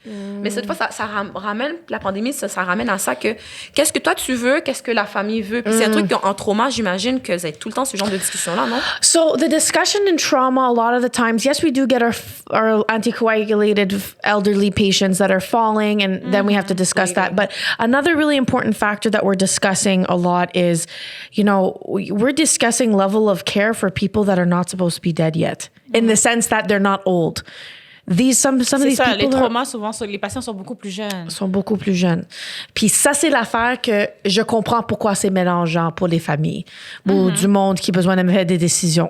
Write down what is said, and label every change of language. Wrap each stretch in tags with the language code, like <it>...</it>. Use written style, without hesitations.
<fr>Mais cette fois, ça ramène, la pandémie, ça ramène à ça que, qu'est-ce que toi tu veux, qu'est-ce que la famille veut. Puis c'est un truc qu'en trauma, j'imagine que vous avez tout le temps ce genre de discussion-là, non?</fr> <en>So the discussion in trauma, a lot of the times, yes, we do get our anticoagulated elderly patients that are falling, and then we have to discuss that. But another really important factor that we're discussing a lot is, you know, we're discussing level of care for people that are not supposed to be dead yet, in the sense that they're not old. Some of these</en> <fr>ça,</fr> <en>people</en> <fr>les traumas, souvent, les patients sont beaucoup plus jeunes. Sont beaucoup plus jeunes. Puis ça, c'est l'affaire que je comprends pourquoi c'est mélangeant pour les familles ou du monde qui a besoin de faire des décisions.</fr>